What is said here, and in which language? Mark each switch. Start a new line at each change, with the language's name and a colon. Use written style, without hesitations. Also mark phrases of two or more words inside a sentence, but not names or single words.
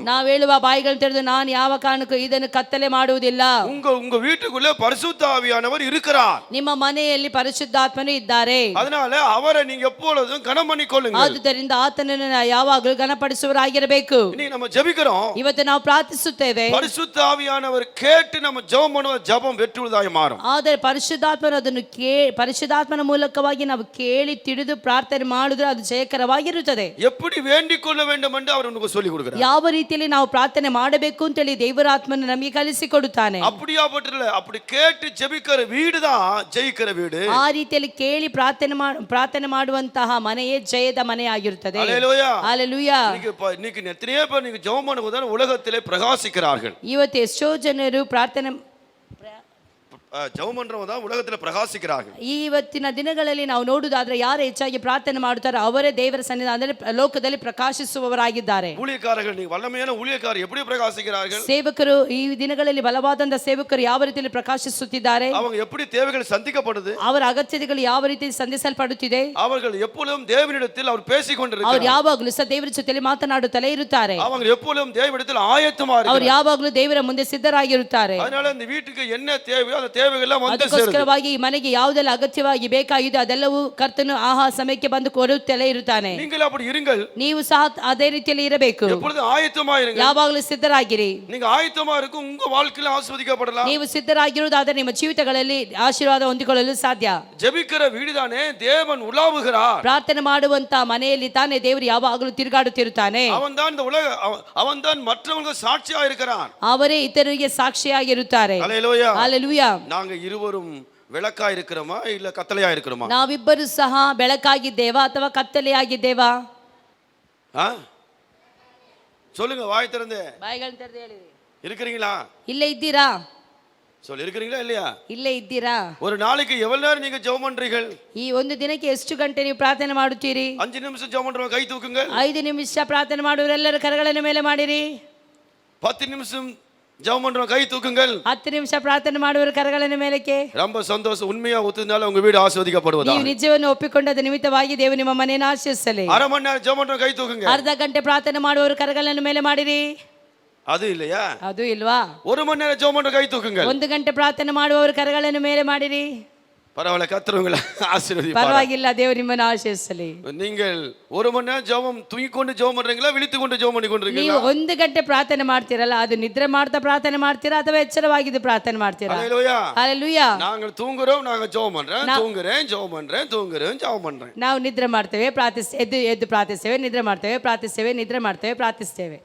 Kannada: ನಾವು ಹೇಳುವ ಬಾಯಿಗಳನ್ನು ತೆರೆದು ನಾನು ಯಾವ ಕಾರಣಕ್ಕೂ ಇದನ್ನು ಕತ್ತಲೆ ಮಾಡುವುದಿಲ್ಲ.
Tamil: உங்க வீட்டுக்குள்ள பரிசுத்த ஆவியானவர் இருக்கிறார்.
Kannada: ನಿಮ್ಮ ಮನೆಯಲ್ಲಿ ಪರಿಶುದ್ಧಾತ್ಮನು ಇದ್ದಾರೆ.
Tamil: அதனால அவரை நீங்க எப்பொழுதும் கனம் பண்ணிக்கொள்ளுங்க.
Kannada: ಆದುದರಿಂದ ಆತನನ್ನು ಯಾವಾಗಲೂ ಘನಪಡಿಸುವವರಾಗಿರಬೇಕು.
Tamil: இன்னைக்கு நம்ம ஜெபிக்கிறோம்,
Kannada: ಇವತ್ತು ನಾವು ಪ್ರಾರ್ಥಿಸುತ್ತೇವೆ,
Tamil: பரிசுத்த ஆவியானவர் கேட்டு நம்ம ஜெபம் பண்ணுವ ஜெபம் வெற்றியுள்ளதாய் மாறும்.
Kannada: ಆದರೆ ಪರಿಶುದ್ಧಾತ್ಮನು ಅದನ್ನು ಪರಿಶುದ್ಧಾತ್ಮನ ಮೂಲಕವಾಗಿ ನಾವು ಕೇಳಿ ತಿಳಿದು ಪ್ರಾರ್ಥನೆ ಮಾಡಿದ್ರೆ ಅದು ಜಯಕರವಾಗಿರುತ್ತದೆ.
Tamil: எப்படி வேண்டிக் கொள்ள வேண்டும் என்று அவர் உங்களுக்கு சொல்லி கொடுக்கிறார்.
Kannada: ಯಾವ ರೀತಿಯಲ್ಲಿ ನಾವು ಪ್ರಾರ್ಥನೆ ಮಾಡಬೇಕು ಅಂತ ಹೇಳಿ ದೇವರಾತ್ಮನು ನಮಗೆ ಕಲಿಸಿಕೊಡುತ್ತಾನೆ.
Tamil: அப்படியாப்பட்டல அப்படி கேட்டு ஜெபிக்கிற வீடு தான் ஜெயிக்கிற வீடு.
Kannada: ಆ ರೀತಿಯಲ್ಲಿ ಕೇಳಿ ಪ್ರಾರ್ಥನೆ ಮಾಡುವಂತಹ ಮನೆಯೇ ಜಯದ ಮನೆಯಾಗಿರುತ್ತದೆ.
Tamil: ஹல்லேலூயா.
Kannada: ಹಲ್ಲೆಲೂಯಾ.
Tamil: இன்னைக்கு எத்தனையோ பேர் நீங்க ஜெபம் பண்ணும்போது உலகத்திலே பிரகாசிக்கிறார்கள்.
Kannada: ಇವತ್ತು ಎಷ್ಟೋ ಜನರು ಪ್ರಾರ್ಥನೆ
Tamil: ஜெபம் பண்றவங்க தான் உலகத்துல பிரகாசிக்கிறார்கள்.
Kannada: ಇವತ್ತಿನ ದಿನಗಳಲ್ಲಿ ನಾವು ನೋಡುವುದಾದ್ರೆ ಯಾರು ಹೆಚ್ಚಾಗಿ ಪ್ರಾರ್ಥನೆ ಮಾಡುತ್ತಾರೋ ಅವರೇ ದೇವರ ಸನ್ನಿಧಾನದಲ್ಲಿ ಲೋಕದಲ್ಲಿ ಪ್ರಕಾಶಿಸುವವರಾಗಿದ್ದಾರೆ.
Tamil: ஊழியக்காரர்கள், நீங்க வல்லமையான ஊழியக்காரர் எப்படி பிரகாசிக்கிறார்கள்?
Kannada: ಸೇವಕರು ಈ ದಿನಗಳಲ್ಲಿ ಬಲವಾದಂತ ಸೇವಕರು ಯಾವ ರೀತಿಯಲ್ಲಿ ಪ್ರಕಾಶಿಸುತ್ತಿದ್ದಾರೆ,
Tamil: அவங்க எப்படி தேவைகள் சந்திக்கப்படுது,
Kannada: ಅವರ ಅಗತ್ಯತೆಗಳು ಯಾವ ರೀತಿ ಸಂಧಿಸಲ್ಪಡುತ್ತಿದೆ,
Tamil: அவர்கள் எப்பொழுதும் தேவனிடத்தில் அவர் பேசிக்
Kannada: ಅವರು
Tamil: கொண்டிருக்கிறார்.
Kannada: ಯಾವಾಗಲೂ ಸಹ ದೇವರ ಜೊತೆಯಲ್ಲಿ ಮಾತನಾಡುತ್ತಲೇ ಇರುತ್ತಾರೆ.
Tamil: அவங்க எப்பொழுதும் தேவனிடத்தில் ஆயத்தமா
Kannada: ಅವರು
Tamil: இருக்கிறார்.
Kannada: ಯಾವಾಗಲೂ ದೇವರ ಮುಂದೆ ಸಿದ್ಧರಾಗಿರುತ್ತಾರೆ.
Tamil: அதனால இந்த வீட்டுக்கு என்ன தேவையோ அந்த தேவைகள் எல்லாம் வந்து சேருது.
Kannada: ಅದಕ್ಕೋಸ್ಕರವಾಗಿ ಈ ಮನೆಗೆ ಯಾವುದೆಲ್ಲ ಅಗತ್ಯವಾಗಿ ಬೇಕಾಗಿದೆ ಅದೆಲ್ಲವೂ ಕರ್ತನು ಆಹಾ ಸಮಯಕ್ಕೆ ಬಂದು ಕೊಡುತ್ತಲೇ ಇರುತ್ತಾನೆ.
Tamil: நீங்கள் அப்படி இருங்கள்.
Kannada: ನೀವು ಸಹ ಅದೇ ರೀತಿಯಲ್ಲಿ ಇರಬೇಕು.
Tamil: எப்பொழுதும் ஆயத்தமா இருங்க.
Kannada: ಯಾವಾಗಲೂ ಸಿದ್ಧರಾಗಿರಿ.
Tamil: நீங்க ஆயத்தமா இருக்கும் உங்க வாழ்க்கையில ஆசீர்வதிக்கப்படலாம்.
Kannada: ನೀವು ಸಿದ್ಧರಾಗಿರುವುದಾದರೆ ನಿಮ್ಮ ಜೀವಿತಗಳಲ್ಲಿ ಆಶೀರ್ವಾದ ಹೊಂದಿಕೊಳ್ಳಲು ಸಾಧ್ಯ.
Tamil: ஜெபிக்கிற வீடுதானே தேவன் உலாவுகிறார்.
Kannada: ಪ್ರಾರ್ಥನೆ ಮಾಡುವಂತ ಮನೆಯಲ್ಲಿ ತಾನೇ ದೇವರು ಯಾವಾಗಲೂ ತಿರುಗಾಡುತ್ತಿರುತ್ತಾನೆ.
Tamil: அவன்தான் இந்த உலக அவன்தான் மற்றவங்களுக்கு சாட்சியா இருக்கிறான்.
Kannada: ಅವರೇ ಇತರರಿಗೆ ಸಾಕ್ಷಿಯಾಗಿರುತ್ತಾರೆ.
Tamil: ஹல்லேலூயா.
Kannada: ಹಲ್ಲೆಲೂಯಾ.
Tamil: நாங்க இருவரும் விளக்கா இருக்கிறோமா இல்ல கத்தலையா இருக்கிறோமா?
Kannada: ನಾವಿಬ್ಬರು ಸಹ ಬೆಳಕಾಗಿದ್ದೇವಾ ಅಥವಾ ಕತ್ತಲೆಯಾಗಿದ್ದೇವಾ?
Tamil: சொல்லுங்க, வாய் திறந்து.
Kannada: ಬಾಯಿಗಳನ್ನು ತೆರೆದು ಹೇಳಿರಿ.
Tamil: இருக்கிறீங்களா?
Kannada: ಇಲ್ಲೇ ಇದ್ದೀರಾ?
Tamil: சொல்லு, இருக்கிறீங்களா இல்லையா?
Kannada: ಇಲ್ಲೇ ಇದ್ದೀರಾ?
Tamil: ஒரு நாளைக்கு எவ்வளவு நேரம் நீங்க ஜெபம் பண்றீர்கள்?
Kannada: ಈ ಒಂದು ದಿನಕ್ಕೆ ಎಷ್ಟು ಗಂಟೆ ನೀವು ಪ್ರಾರ್ಥನೆ ಮಾಡುತ್ತೀರಿ?
Tamil: 5 நிமிஷம் ஜெபம் பண்றவங்க கை தூக்குங்க.
Kannada: 5 ನಿಮಿಷ ಪ್ರಾರ್ಥನೆ ಮಾಡುವವರೆಲ್ಲರೂ ಕರಗಳನ್ನು ಮೇಲೆ ಮಾಡಿರಿ.
Tamil: 10 நிமிஷம் ஜெபம் பண்றவங்க கை தூக்குங்கள்.
Kannada: 10 ನಿಮಿಷ ಪ್ರಾರ್ಥನೆ ಮಾಡುವವರು ಕರಗಳನ್ನು ಮೇಲಕ್ಕೆ.
Tamil: ரொம்ப சந்தோஷம். உண்மையா ஒத்துனால உங்க வீடு ஆசீர்வதிக்கப்படுவதா?
Kannada: ನೀವು ನಿಜವನ್ನು ಒಪ್ಪಿಕೊಂಡದ ನಿಮಿತ್ತವಾಗಿ ದೇವರು ನಿಮ್ಮ ಮನೆಯನ್ನು ಆಶೀರ್ವದಿಸಲಿ.
Tamil: அரை மணி நேரம் ஜெபம் பண்றவங்க கை தூக்குங்க.
Kannada: ಅರ್ಧ ಗಂಟೆ ಪ್ರಾರ್ಥನೆ ಮಾಡುವವರು ಕರಗಳನ್ನು ಮೇಲೆ ಮಾಡಿರಿ.
Tamil: அது இல்லையா?
Kannada: ಅದು ಇಲ್ವಾ?
Tamil: 1 மணி நேரம் ஜெபம் பண்றவங்க கை தூக்குங்க.
Kannada: 1 ಗಂಟೆ ಪ್ರಾರ್ಥನೆ ಮಾಡುವವರು ಕರಗಳನ್ನು ಮೇಲೆ ಮಾಡಿರಿ.
Tamil: பரவாயில்ல, கர்த்தர் ஆசீர்வதிப்பார்.
Kannada: ಪರವಾಗಿಲ್ಲ, ದೇವರು ನಿಮ್ಮನ್ನು ಆಶೀರ್ವದಿಸಲಿ.
Tamil: நீங்கள் 1 மணி நேரம் ஜெபம் தூங்கி கொண்டு ஜெபம் பண்றீங்களா, விழித்து கொண்டு ஜெபம் பண்ணி கொண்டிருக்கீங்களா?
Kannada: ನೀವು 1 ಗಂಟೆ ಪ್ರಾರ್ಥನೆ ಮಾಡ್ತೀರಲ್ಲ, ಅದು ನಿದ್ರೆ ಮಾಡ್ತಾ ಪ್ರಾರ್ಥನೆ ಮಾಡ್ತೀರಾ ಅಥವಾ ಎಚ್ಚರವಾಗಿದ್ದು ಪ್ರಾರ್ಥನೆ ಮಾಡ್ತೀರಾ?
Tamil: ஹல்லேலூயா.
Kannada: ಹಲ್ಲೆಲೂಯಾ.
Tamil: நாங்கள் தூங்குறோம், நாங்க ஜெபம் பண்றேன், தூங்குறேன், ஜெபம் பண்றேன், தூங்குறேன், ஜெபம் பண்றேன்.
Kannada: ನಾವು ನಿದ್ರೆ ಮಾಡ್ತೇವೆ, ಎದ್ದು ಪ್ರಾರ್ಥಿಸ್ತೇವೆ, ನಿದ್ರೆ ಮಾಡ್ತೇವೆ, ಪ್ರಾರ್ಥಿಸ್ತೇವೆ, ನಿದ್ರೆ ಮಾಡ್ತೇವೆ, ಪ್ರಾರ್ಥಿಸ್ತೇವೆ.